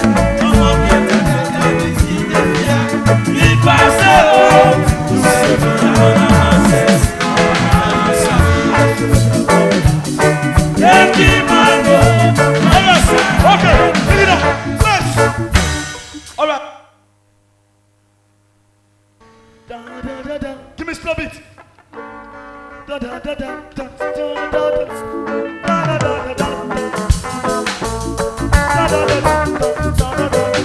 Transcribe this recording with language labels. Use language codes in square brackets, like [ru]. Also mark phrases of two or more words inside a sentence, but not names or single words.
[en] If I say, oh, you say me, take him and go. Okay, pick it up. Let's. All right. Da, da, da, da. Give me slow beat. Da, da, da, da, da, da, da, da. Da, da, da, da, da. Da, da, da, da, da, da, da.